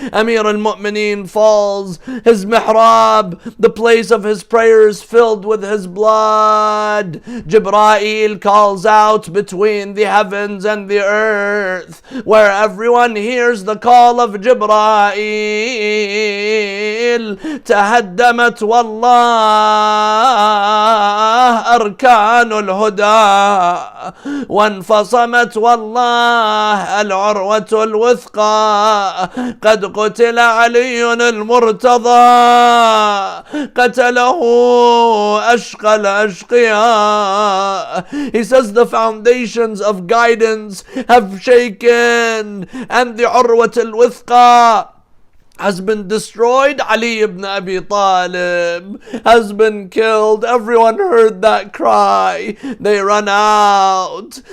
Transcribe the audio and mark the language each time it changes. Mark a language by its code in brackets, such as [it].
[en] Amir al-Mu'mineen falls. His mihrab, the place of his prayers, filled with his blood. Jibreel calls out between the heavens and the earth, where everyone hears the call of Jibreel. [ar] تهدمت والله أركان الهدى وانفصمت والله العروة الوثقى قد قتل علي المرتضى قتله أشقى الأشقياء. [en] He says the foundations of guidance have shaken and the Urwat al-Withqa has been destroyed. Ali ibn Abi Talib has been killed. Everyone heard that cry. They run out.